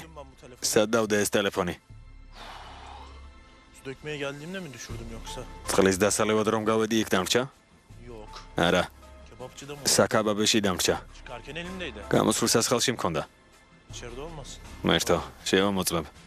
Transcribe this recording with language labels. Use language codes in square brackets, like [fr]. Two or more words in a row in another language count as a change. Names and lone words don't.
[tr] Ben bu telefonu [ka] სად დავდე ეს ტელეფონი? [tr] su dökmeye geldiğimde mi düşürdüm yoksa? [ka] წყლის დასალევად რომ გავედი იქ დამრჩა? [tr] Yok. [ka] არა, [tr] Kebapçıda mı? [ka] საკაბაბეში დამრჩა. [tr] Çıkarken elimdeydi. [ka] გამოსვლ სასხელში მქონდა. [tr] İçeride olmasın. [ka] მერტო, შევამოწმებ.